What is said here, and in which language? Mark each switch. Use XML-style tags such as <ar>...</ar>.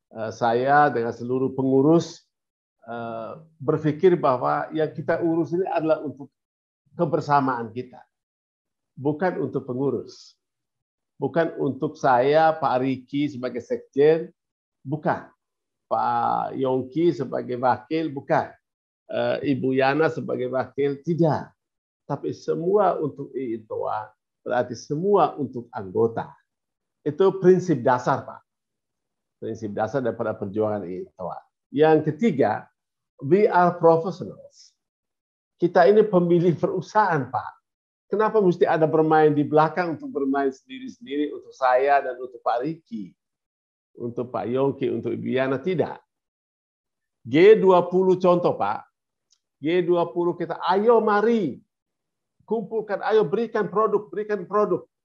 <id>Saya dengan seluruh pengurus berpikir bahwa yang kita urus ini adalah untuk kebersamaan kita, bukan untuk pengurus, bukan untuk saya, Pak Riki sebagai sekjen, bukan, Pak Yongki sebagai wakil, bukan, Ibu Yana sebagai wakil, tidak, tapi semua untuk IITOA, berarti semua untuk anggota. Itu prinsip dasar, Pak. Prinsip dasar daripada perjuangan IITOA. Yang ketiga,</id> <en>we are professionals.</en> <id>Kita ini pemilik perusahaan, Pak. Kenapa mesti ada bermain di belakang untuk bermain sendiri-sendiri untuk saya dan untuk Pak Riki, untuk Pak Yongki, untuk Ibu Yana? Tidak. G20 contoh, Pak. G20 kita, ayo mari kumpulkan, ayo berikan produk, berikan produk.</id>